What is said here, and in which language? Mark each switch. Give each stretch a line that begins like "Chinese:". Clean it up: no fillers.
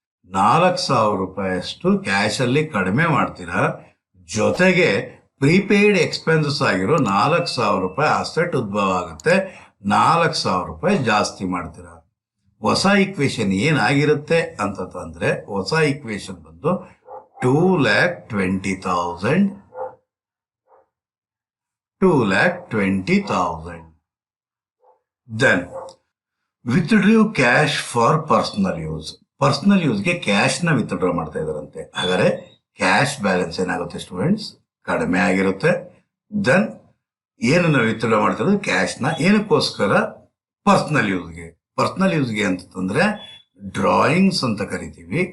Kannada: 4,000 ರೂಪಾಯಿಯಷ್ಟು ಕ್ಯಾಶ್ ಅಲ್ಲಿ ಕಡಿಮೆ ಮಾಡ್ತೀರಾ, ಜೊತೆಗೆ ಪ್ರೀಪೇಯ್ಡ್ ಎಕ್ಸ್ಪೆನ್ಸಸ್ ಆಗಿರೋ 4,000 ರೂಪಾಯಿ ಅಸೆಟ್ ಉದ್ಭವ ಆಗುತ್ತೆ, 4,000 ರೂಪಾಯಿ ಜಾಸ್ತಿ ಮಾಡ್ತೀರಾ. ಹೊಸ ಇಕ್ವೇಶನ್ ಏನಾಗಿರುತ್ತೆ ಅಂತಂದ್ರೆ ಹೊಸ ಇಕ್ವೇಶನ್ ಬಂದು 2,20,000 2,20,000.
English: Then withdrew cash for personal use.
Kannada: Personal ಯೂಸ್ಗೆ cash ನ ವಿತ್ಡ್ರಾ ಮಾಡ್ತಾ ಇದಾರಂತೆ. ಹಾಗಾದ್ರೆ ಕ್ಯಾಶ್ ಬ್ಯಾಲೆನ್ಸ್ ಏನಾಗುತ್ತೆ ಸ್ಟೂಡೆಂಟ್ಸ್? ಕಡಿಮೆ ಆಗಿರುತ್ತೆ. ದೆನ್ ಏನನ್ನ ವಿತ್ಡ್ರಾ ಮಾಡ್ತಾರೆ? ಕ್ಯಾಶ್ ನ. ಏನಕ್ಕೋಸ್ಕರ? ಪರ್ಸನಲ್ ಯೂಸ್ಗೆ. ಪರ್ಸನಲ್ ಯೂಸ್ಗೆ ಅಂತಂದ್ರೆ ಡ್ರಾಯಿಂಗ್ಸ್ ಅಂತ ಕರಿತೀವಿ.